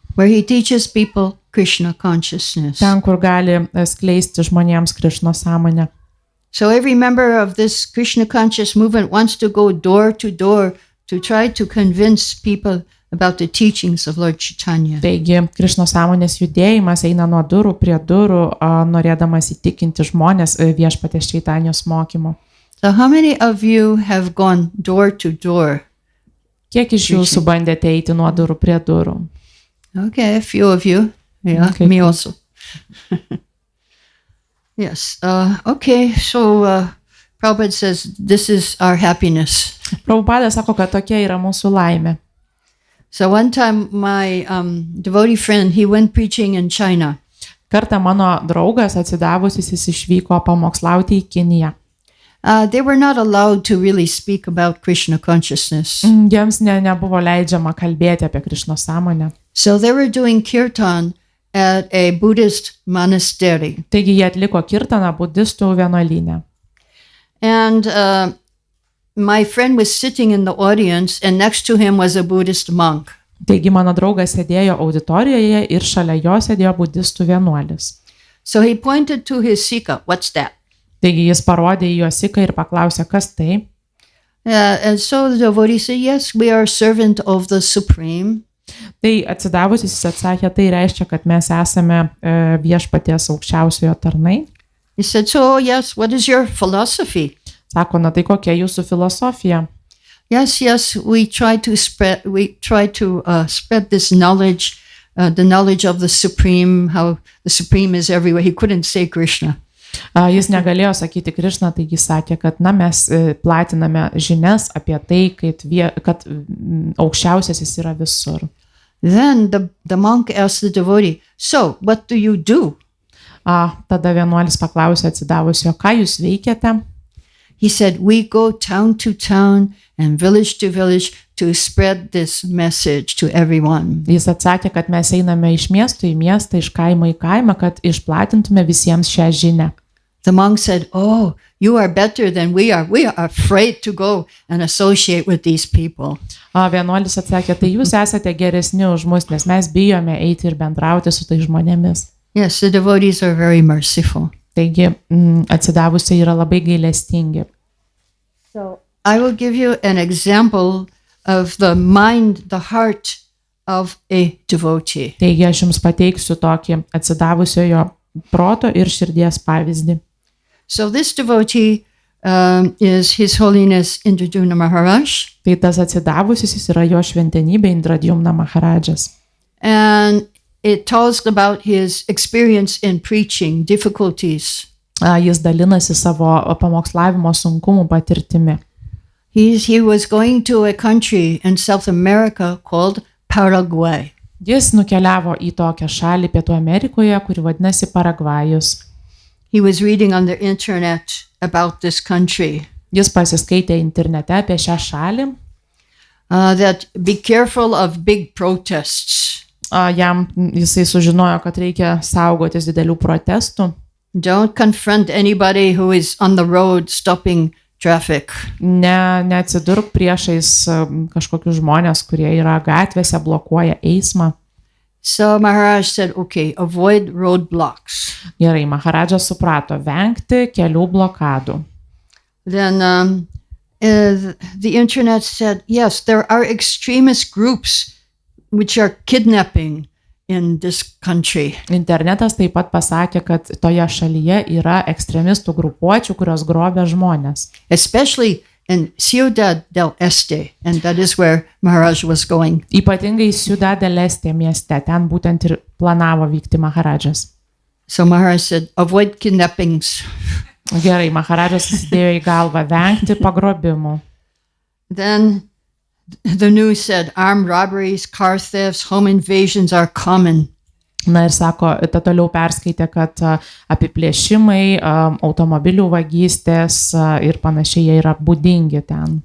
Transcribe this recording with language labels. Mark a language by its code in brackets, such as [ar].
[en] Where he teaches people Krishna consciousness. [lt] Ten, kur gali skleisti žmonėms Krišnos sąmonę. [en] So every member of this Krishna conscious movement wants to go door to door to try to convince people about the teachings of Lord Chaitanya. [lt] Taigi, Krišnos sąmonės judėjimas eina nuo durų prie durų, norėdamas įtikinti žmonės viešpatės Čaitanijos mokymu. [en] So how many of you have gone door to door? [lt] Kiek iš jūsų bandėte eiti nuo durų prie durų? [en] Okay, a few of you. Yeah, okay. Me also. Yes. Okay, so Prabhupada says this is our happiness. [lt] Prabhupada sako, kad tokia yra mūsų laimė. [en] So one time my devotee friend, he went preaching in China. [lt] Kartą mano draugas atsidavusis jis išvyko pamokslauti į Kiniją. [en] They were not allowed to really speak about Krishna consciousness. [lt] Jiems nebuvo leidžiama kalbėti apie Krišnos sąmonę. [en] So they were doing kirtan at a Buddhist monastery. [lt] Taigi jie atliko kirtaną budistų vienuolyne. [en] And my friend was sitting in the audience and next to him was a Buddhist monk. [lt] Taigi mano draugas sėdėjo auditorijoje ir šalia jo sėdėjo budistų vienuolis. [en] So he pointed to his sika. What's that? [lt] Taigi jis parodė į jo siką ir paklausė, kas tai. [en] And so the devotee said, yes, we are servant of the Supreme. [lt] Tai atsidavusis jis atsakė, tai reiškia, kad mes esame viešpaties aukščiausiojo tarnai. [en] He said, so yes, what is your philosophy? [lt] Sako, na tai kokia jūsų filosofija? [en] Yes, we try to spread this knowledge, the knowledge of the Supreme, how the Supreme is everywhere. He couldn't say Krishna. [lt] Jis negalėjo sakyti Krišna, taigi sakė, kad mes platiname žinias apie tai, kad aukščiausiasis yra visur. [en] Then the monk asked the devotee, "So, what do you do?" [lt] Tada vienuolis paklausė atsidavusio, ką jūs veikiate? [en] He said, "We go town to town and village to village to spread this message to everyone." [lt] Jis atsakė, kad mes einame iš miesto į miestą, iš kaimo į kaimą, kad išplatintume visiems šią žinią. [en] The monk said, "Oh, you are better than we are. We are afraid to go and associate with these people." [lt] Vienuolis atsakė, tai jūs esate geresni už mus, nes mes bijome eiti ir bendrauti su tai žmonėmis. [en] Yes, the devotees are very merciful. [lt] Taigi atsidavusiai yra labai gailestingi. [en] So I will give you an example of the mind, the heart of a devotee. [lt] Taigi aš jums pateiksiu tokį atsidavusiojo proto ir širdies pavyzdį. [en] So this devotee is His Holiness Indradyumna Maharaj. [lt] Tai tas atsidavusis yra jo šventenybė Indradyumna Maharadžas. [en] And it tells about his experience in preaching, difficulties. [lt] Jis dalinasi savo pamokslavimo sunkumų patirtimi. [en] He was going to a country in South America called Paraguay. [lt] Jis nukeliavo į tokią šalį Pietų Amerikoje, kuri vadinasi Paragvajus. [en] He was reading on the internet about this country. [lt] Jis pasiskaitė internete apie šią šalį. [en] That be careful of big protests. [lt] Jisai sužinojo, kad reikia saugotis didelių protestų. [en] Don't confront anybody who is on the road stopping traffic. [lt] Neatsidurk priešais kažkokius žmonės, kurie yra gatvėse, blokuoja eismą. [en] So Maharaj said, okay, avoid roadblocks. [lt] Gerai, Maharadžas suprato, vengti kelių blokadų. [en] Then the internet said, yes, there are extremist groups which are kidnapping in this country. [lt] Internetas taip pat pasakė, kad toje šalyje yra ekstremistų grupuočių, kurios grobia žmonės. [en] Especially in Ciudad del Este, and that is where Maharaj was going. [lt] Ypatingai Ciudad del Este mieste, ten būtent ir planavo vykti Maharadžas. [en] So Maharaj said, avoid kidnappings. [lt] Gerai, Maharadžas įsidėjo į galvą vengti pagrobimų. [en] Then the news said armed robberies, car thefts, home invasions are common. [lt] Na ir sako, toliau perskaitė, kad apiplėšimai, automobilių vagystės ir panašiai jie yra būdingi ten.